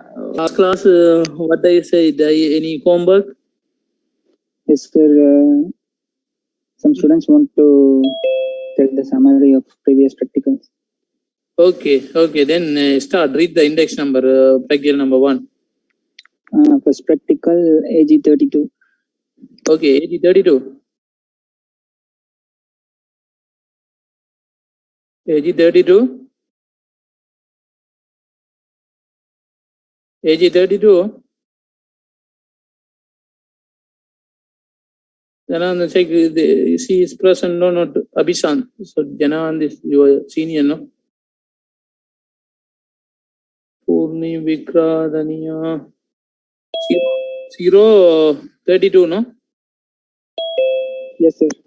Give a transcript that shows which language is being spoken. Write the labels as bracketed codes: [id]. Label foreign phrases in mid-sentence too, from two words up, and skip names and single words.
[en] last class, what I said, any homework? Yes, sir. Some students want to tell the summary of previous practicals. Okay. Then start. Read the index number, practical number 1. First practical, AG 32. Okay, AG 32. AG 32. AG 32. Janand, check. She is present. No, not Abhishan. So Janand is your senior, no? Purni, Vikra, Dania. 032, no? Yes, sir.